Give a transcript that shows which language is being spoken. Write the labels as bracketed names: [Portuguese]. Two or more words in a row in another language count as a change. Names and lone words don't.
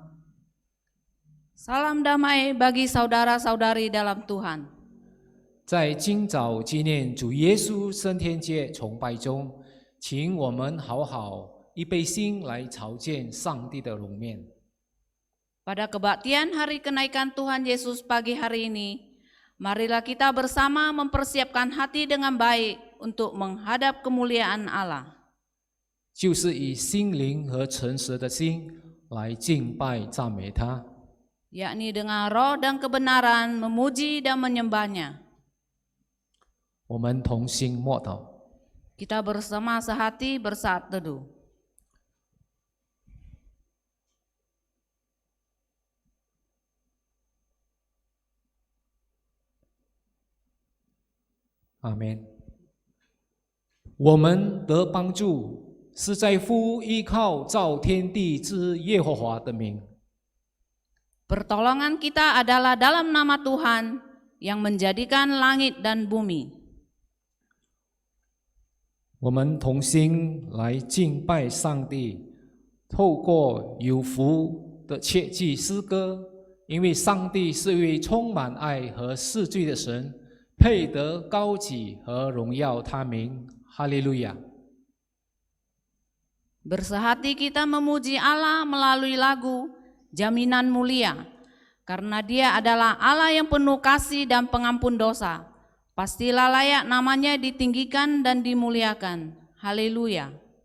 [Indonesian] Salam damai bagi saudara-saudari dalam Tuhan。 [Chinese] 在今早纪念主耶稣升天节崇拜中，请我们好好预备心来朝见上帝的容面。 [Indonesian] Pada kebaktian hari kenaikan Tuhan Yesus pagi hari ini, marilah kita bersama mempersiapkan hati dengan baik untuk menghadap kemuliaan Allah。 [Chinese] 就是以心灵和诚实的心来敬拜赞美他， [Indonesian] yakni dengan roh dan kebenaran memuji dan menyembahnya。 [Chinese] 我们同心默祷。 [Indonesian] Kita bersama sehati bersaat teduh。 [Chinese] 阿们。我们得帮助是在乎依靠造天地之耶和华的名。 [Indonesian] Pertolongan kita adalah dalam nama Tuhan yang menjadikan langit dan bumi。 [Chinese] 我们同心来敬拜上帝，透过有福的切记诗歌，因为上帝是一位充满爱和赦罪的神，配得高举和荣耀他名。哈利路亚。 [Indonesian] Bersehati kita memuji Allah melalui lagu Jaminan Mulia, karena Dia adalah Allah yang penuh kasih dan pengampun dosa. Pastilah layak namanya ditinggikan dan dimuliakan. Haleluya.